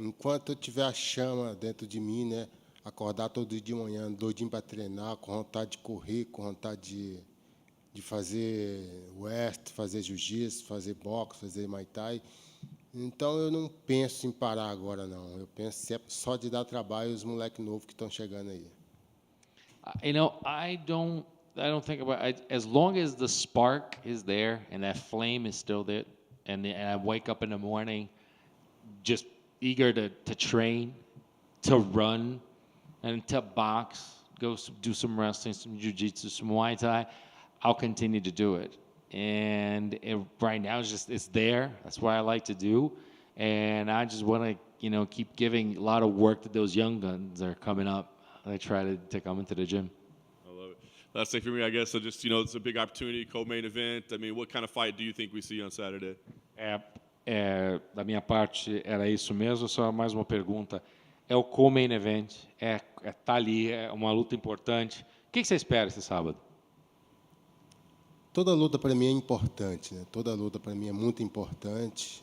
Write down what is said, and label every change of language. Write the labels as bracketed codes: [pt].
[pt] Enquanto eu tiver a chama dentro de mim, né? Acordar todo dia de manhã, doidinho para treinar, com vontade de correr, com vontade de fazer wrestling, fazer jiu-jitsu, fazer boxe, fazer muay thai. Então eu não penso em parar agora, não. Eu penso só de dar trabalho aos moleques novos que estão chegando aí. [en] I don't think about it. As long as the spark is there and that flame is still there, and I wake up in the morning just eager to train, to run, and to box, go do some wrestling, some jiu-jitsu, some Muay Thai, I'll continue to do it. And right now it's there. That's what I like to do, and I just want to keep giving a lot of work to those young guns that are coming up. I try to come into the gym. I love it. Last thing for me, I guess, so just, it's a big opportunity, co-main event. I mean, what kind of fight do you think we see on Saturday? [pt] Da minha parte era isso mesmo, só mais uma pergunta. É o co-main event, tá ali, é uma luta importante. O que você espera esse sábado? Toda luta para mim é importante, né? Toda luta para mim é muito importante.